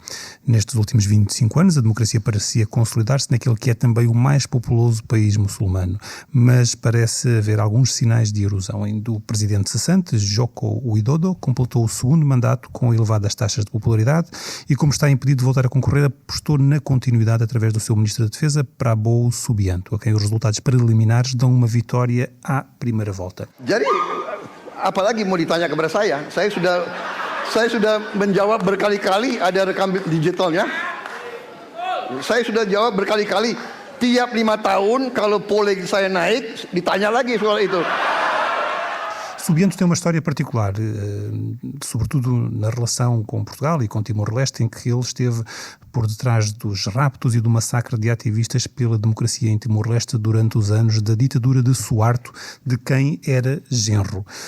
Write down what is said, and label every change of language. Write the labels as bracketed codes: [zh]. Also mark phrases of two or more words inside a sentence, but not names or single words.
[pt] Nestes últimos 25 anos, a democracia parecia consolidar-se naquele que é também o mais populoso país muçulmano, mas parece haver alguns sinais de erosão. O presidente cessante, Joko Widodo, completou o segundo mandato com elevadas taxas de popularidade e, como está impedido de voltar a concorrer, apostou na continuidade através do seu ministro da Defesa, Prabowo Subianto, a quem os resultados preliminares dão uma vitória à primeira volta. [id] Jadi, apalagi mau ditanya kepada saya? Saya sudah menjawab berkali-kali, ada rekam digitalnya. Saya sudah jawab berkali-kali. Tiap 5 tahun kalau polling saya naik, ditanya lagi soal itu. [pt] Subianto tem uma história particular, sobretudo na relação com Portugal e com Timor-Leste, em que ele esteve por detrás dos raptos e do massacre de ativistas pela democracia em Timor-Leste durante os anos da ditadura de Suharto, de quem era genro.